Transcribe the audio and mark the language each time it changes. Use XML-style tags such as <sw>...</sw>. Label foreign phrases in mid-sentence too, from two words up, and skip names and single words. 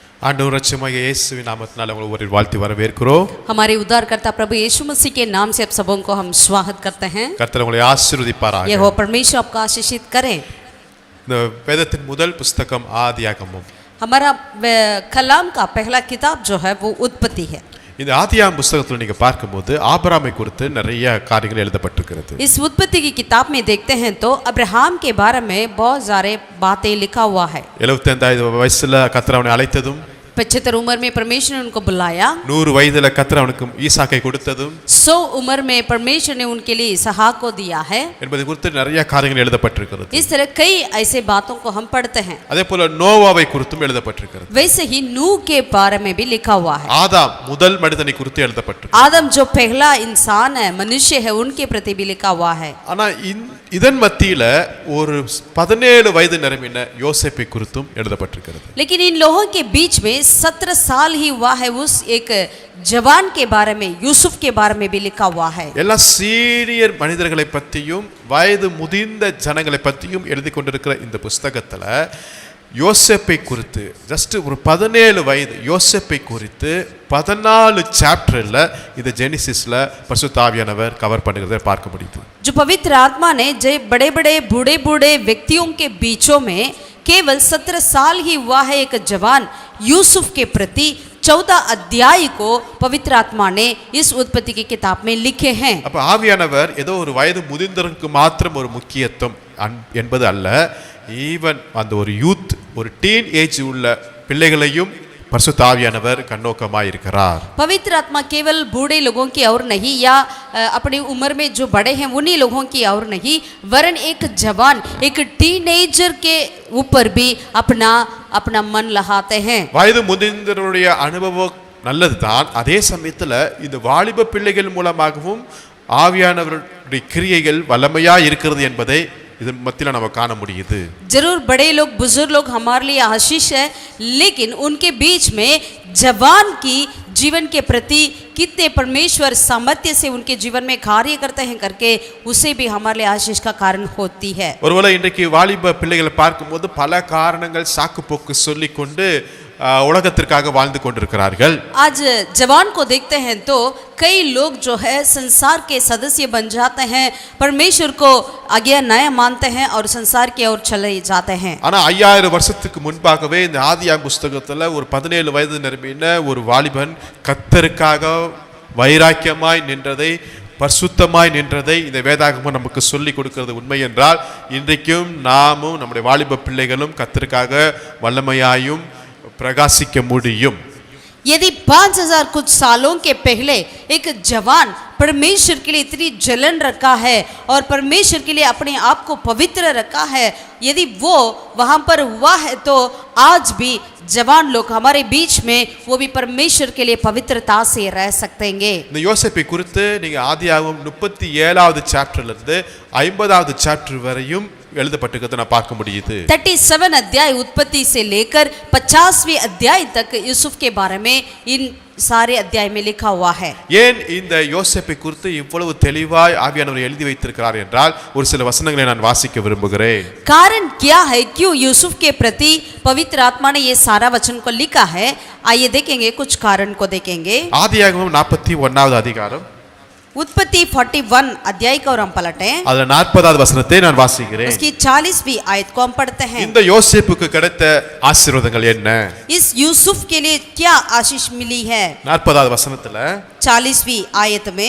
<ta>ஆண்டவர் இரட்சகராகிய இயேசுவின் நாமத்தினால உங்களை ஒவ்வொரு வாழ்த்தி வரவேற்கிறோம்.</ta> <hi>हमारे उद्धारकर्ता प्रभु यीशु मसीह के नाम से आप सबों को हम स्वागत करते हैं.</hi> <ta>கர்த்தர் உங்களை ஆசீர்வதிப்பாராக.</ta> <hi>यहोवा परमेश्वर आपको आशीषित करे.</hi> <ta>இந்த வேதத்தின் முதல் புத்தகம் ஆதியாகமம்.</ta> <hi>हमारा कलाम का पहला किताब जो है वो उत्पत्ति है.</hi> <ta>இந்த ஆதியாகமம் புத்தகத்தில் நீங்க பார்க்கும்போது ஆபிரகாமை குறித்து நிறைய காரியங்கள் எழுதப்பட்டிருக்கிறது.</ta> <hi>इस उत्पत्ति की किताब में देखते हैं तो अब्राहम के बारे में बहुत सारे बातें लिखा हुआ है.</hi> <ta>75 வயசுல கர்த்தர் அவனை அழைத்ததும்,</ta> <hi>75 उम्र में परमेश्वर ने उनको बुलाया,</hi> <ta>100 வயதுல கர்த்தர் அவனுக்கு ஈசாக்கை கொடுத்ததும்,</ta> <hi>100 उम्र में परमेश्वर ने उनके लिए इसहाक को दिया है.</hi> <ta>என்பது குறித்து நிறைய காரியங்கள் எழுதப்பட்டிருக்கிறது.</ta> <hi>इस तरह कई ऐसे बातों को हम पढ़ते हैं.</hi> <ta>அதேபோல நோவாவை குறித்தும் எழுதப்பட்டிருக்கிறது.</ta> <hi>वैसे ही नूह के बारे में भी लिखा हुआ है.</hi> <ta>ஆதாம் முதல் மனிதனை குறித்து எழுதப்பட்டிருக்கிறது.</ta> <hi>आदम जो पहला इंसान है, मनुष्य है, उनके प्रति भी लिखा हुआ है.</hi> <ta>ஆனா இதன் மத்தியில ஒரு 17 வயது நிரம்பின யோசேப்பை குறித்தும் எழுதப்பட்டிருக்கிறது.</ta> <hi>लेकिन इन लोगों के बीच में 17 साल ही हुआ है उस एक जवान के बारे में, यूसुफ के बारे में भी लिखा हुआ है.</hi> <ta>எல்லா சீனியர் மனிதர்களை பற்றியும் வயது முதிர்ந்த ஜனங்களை பற்றியும் எழுதி கொண்டிருக்கிற இந்த புத்தகத்துல யோசேப்பை குறித்து ஜஸ்ட் ஒரு 17 வயது யோசேப்பை குறித்து 14 சாப்டர்ல இந்த ஜெனிசிஸ்ல பரிசுத்த ஆவியானவர் கவர் பண்ணுகிறதை பார்க்க முடியுது.</ta> <hi>जो पवित्र आत्मा ने जो बड़े बड़े बूढ़े बूढ़े व्यक्तियों के बीचों में केवल 17 साल ही हुआ है एक जवान यूसुफ के प्रति 14 अध्याय को पवित्र आत्मा ने इस उत्पत्ति की किताब में लिखे हैं.</hi> <ta>அப்ப ஆவியானவர் ஏதோ ஒரு வயது முதிர்ந்தவருக்கு மாத்திரம் ஒரு முக்கியத்துவம் என்பது அல்ல, ஈவன் அந்த ஒரு யூத், ஒரு</ta> <en>teen age</en> <ta>உள்ள பிள்ளைகளையும் பரிசுத்த ஆவியானவர் கண்ணோக்கமாய் இருக்கிறார்.</ta> <hi>पवित्र आत्मा केवल बूढ़े लोगों की और नहीं या अपनी उम्र में जो बड़े हैं उन्हीं लोगों की और नहीं, वरन एक जवान, एक टीनेजर के ऊपर भी अपना अपना मन लगाते हैं.</hi> <ta>வயது முதிர்ந்தவருடைய அனுபவம் நல்லதுதான், அதே சமயத்துல இந்த வாலிப பிள்ளைகள் மூலமாகவும் ஆவியானவருடைய கிரியைகள் வல்லமையா இருக்கிறது என்பதை இதன் மத்தியில நம்ம காண முடியுது.</ta> <hi>जरूर बड़े लोग, बुजुर्ग लोग हमारे लिए आशीष है, लेकिन उनके बीच में जवान की जीवन के प्रति कितने परमेश्वर सामर्थ्य से उनके जीवन में कार्य करते हैं करके उसे भी हमारे लिए आशीष का कारण होती है.</hi> <ta>ஒருவேளை இன்றைக்கு வாலிப பிள்ளைகளை பார்க்கும்போது பல காரணங்கள் சாக்கு போக்கு சொல்லிக் கொண்டு உலகத்திற்காக வாழ்ந்து கொண்டிருக்கிறார்கள்.</ta> <hi>आज जवान को देखते हैं तो कई लोग जो है संसार के सदस्य बन जाते हैं, परमेश्वर को आज्ञा नया मानते हैं और संसार की ओर चले जाते हैं.</hi> <ta>ஆனா 5000 வருஷத்துக்கு முன்பாகவே இந்த ஆதியாகமம் புத்தகத்துல ஒரு 17 வயது நிரம்பின ஒரு வாலிபன் கர்த்தருக்காக வைராக்கியமாய் நின்றதை, பரிசுத்தமாய் நின்றதை இந்த வேதாகமம் நமக்கு சொல்லி கொடுக்கிறது. உண்மை என்றால் இன்றைக்கும் நாமும் நம்முடைய வாலிப பிள்ளைகளும் கர்த்தருக்காக வல்லமையாயும் பிரகாசிக்க முடியும்.</ta> <hi>यदि 5000 कुछ सालों के पहले एक जवान परमेश्वर के लिए इतनी जलन रखा है और परमेश्वर के लिए अपने आप को पवित्र रखा है, यदि वो वहाँ पर हुआ है तो आज भी जवान लोग हमारे बीच में वो भी परमेश्वर के लिए पवित्रता से रह सकेंगे.</hi> <ta>இந்த யோசேப்பை குறித்து நீங்க ஆதியாகமம் 37வது சாப்டர்ல இருந்து 50வது சாப்டர் வரையும் எழுதப்பட்டிருக்கிறதை நான் பார்க்க முடியுது.</ta> <hi>37 अध्याय उत्पत्ति से लेकर 50वें अध्याय तक यूसुफ के बारे में इन सारे अध्याय में लिखा हुआ है.</hi> <ta>ஏன் இந்த யோசேப்பை குறித்து இவ்வளவு தெளிவாய் ஆவியானவர் எழுதி வைத்திருக்கிறார் என்றால் ஒரு சில வசனங்களை நான் வாசிக்க விரும்புகிறேன்.</ta> <hi>कारण क्या है, क्यों यूसुफ के प्रति पवित्र आत्मा ने ये सारा वचन को लिखा है? आइए देखेंगे, कुछ कारण को देखेंगे.</hi> <ta>ஆதியாகமம் 41வது அதிகாரம்,</ta> <hi>उत्पत्ति 41 अध्याय को हम पलटें,</hi> <ta>அதுல 40வது வசனத்தை நான் வாசிக்கிறேன்.</ta> <hi>उसकी 40वीं आयत को हम पढ़ते हैं.</hi> <ta>இந்த யோசேப்புக்கு கிடைத்த ஆசீர்வாதங்கள் என்ன?</ta> <hi>इस यूसुफ के लिए क्या आशीष मिली है?</hi> <ta>40வது வசனத்துல</ta> <hi>40वीं आयत में,</hi>